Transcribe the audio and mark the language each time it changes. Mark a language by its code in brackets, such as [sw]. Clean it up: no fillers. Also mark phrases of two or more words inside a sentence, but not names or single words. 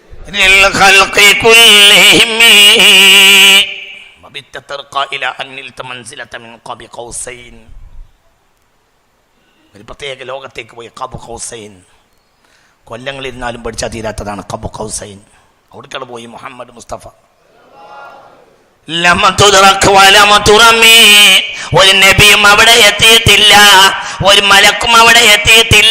[ar] للخلق كلهم وبت ترقى إلى أن نلت منزلة من قاب قوسين. [ml] ഒരു പ്രത്യേക ലോകത്തേക്ക് പോയി [ar] قاب قوسين. [ml] കൊല്ലങ്ങളിരുന്നാലും പഠിച്ചാൽ തീരാത്തതാണ് [ar] قاب قوسين. [ml] അവിടേക്കാണ് പോയി മുഹമ്മദ് മുസ്തഫ. ഒരു നബിയും അവിടെ എത്തിയിട്ടില്ല, ഒരു മലക്കും അവിടെ എത്തിയിട്ടില്ല.